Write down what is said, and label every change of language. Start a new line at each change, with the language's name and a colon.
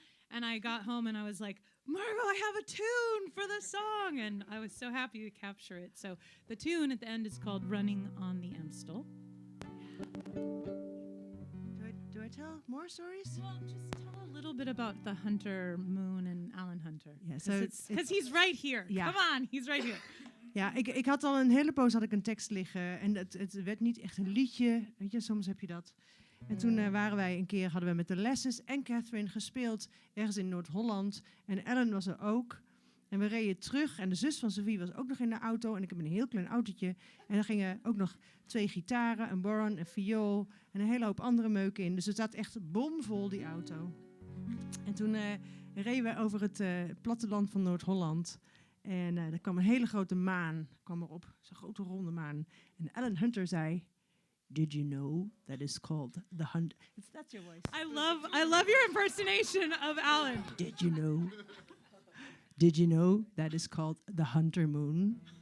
English: And I got home and I was like, Margot, I have a tune for the song. And I was so happy to capture it. So the tune at the end is called Running on the Amstel. Do I tell more stories? Well, just tell a little bit about the Hunter Moon and Alan Hunter. Yeah, so because he's right here. Yeah. Come on, he's right here.
Dutch: Ja, ik had al een hele poos had ik een tekst liggen en het werd niet echt een liedje. Weet je, soms heb je dat. En toen hadden we met de Lessons en Kathryn gespeeld ergens in Noord-Holland. En Ellen was er ook. En we reden terug en de zus van Sophie was ook nog in de auto. En ik heb een heel klein autootje. En daar gingen ook nog 2 gitaren, een boron, een viool en een hele hoop andere meuken in. Dus het zat echt bomvol, die auto. En toen reden we over het platteland van Noord-Holland. En er kwam een hele grote maan erop. Zo'n grote ronde maan.
English: En Alan Hunter zei, did you know that is called the Hunter? That's your voice. I love your impersonation of Alan. Did you know that is called the Hunter Moon?